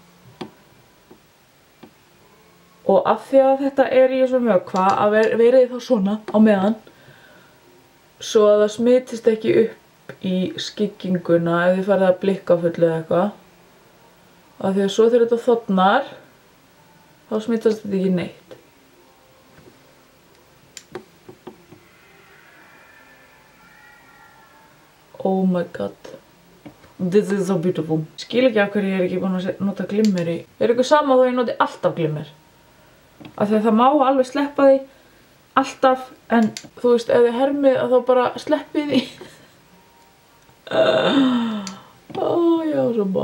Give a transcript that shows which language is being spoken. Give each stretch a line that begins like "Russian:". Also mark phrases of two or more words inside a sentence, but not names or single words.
Icelandic: Og af því að þetta er í þessum vökva að verið þá svona á meðan svo að það smitist ekki upp í skygginguna ef þið farið að blikka fullu eða eitthvað. Af því að svo þegar þetta þornar þá smitast þetta ekki neitt.
English: Oh my god. This is so beautiful.
Icelandic: Skil ekki af hverju ég er ekki búin að nota glimmer í. Er ykkur sama þó ég noti alltaf glimmer? Af því að það má alveg sleppa því alltaf, en þú veist, ef þið hermið að þá bara sleppið því. Já, svo bá.